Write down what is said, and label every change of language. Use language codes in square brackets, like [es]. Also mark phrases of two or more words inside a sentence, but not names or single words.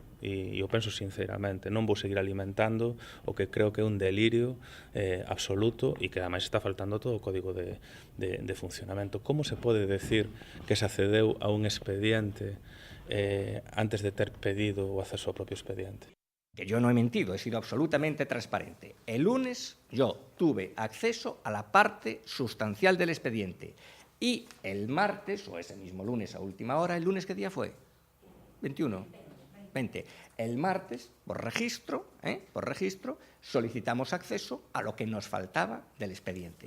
[gl] E eu penso sinceramente, non vou seguir alimentando o que creo que é un delirio absoluto e que ademais está faltando todo o código de funcionamento. Como se pode decir que se accedeu a un expediente antes de ter pedido o acceso ao propio expediente? [es] Que yo no he mentido, he sido absolutamente transparente. El lunes yo tuve acceso a la parte sustancial del expediente. Y el martes, o ese mismo lunes a última hora, ¿el lunes qué día fue? 21. 20. El martes, por registro, solicitamos acceso a lo que nos faltaba del expediente.